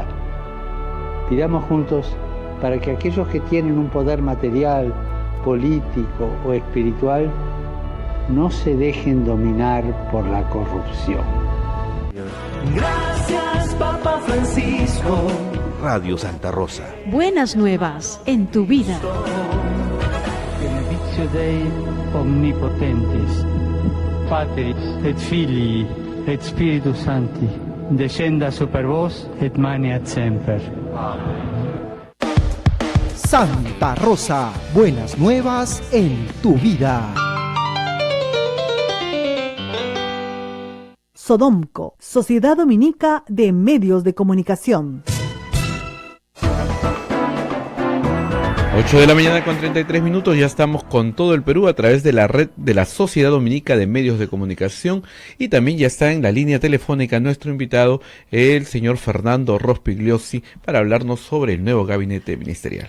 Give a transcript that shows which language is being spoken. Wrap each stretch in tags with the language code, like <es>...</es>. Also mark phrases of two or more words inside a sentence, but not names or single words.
<es>Pidamos juntos para que aquellos que tienen un poder material, político o espiritual no se dejen dominar por la corrupción. Gracias, Papa Francisco. Radio Santa Rosa. Buenas nuevas en tu vida.</es> <la>Benedictio Dei omnipotentis, Patris et Filii et Spiritus Sancti, descenda super vos et maneat semper.</la> <es>Santa Rosa, buenas nuevas en tu vida. Sodomco, Sociedad Dominica de Medios de Comunicación. 8 de la mañana con 33 minutos, ya estamos con todo el Perú a través de la red de la Sociedad Dominica de Medios de Comunicación y también ya está en la línea telefónica nuestro invitado, el señor Fernando Rospigliosi, para hablarnos sobre el nuevo gabinete ministerial.</es>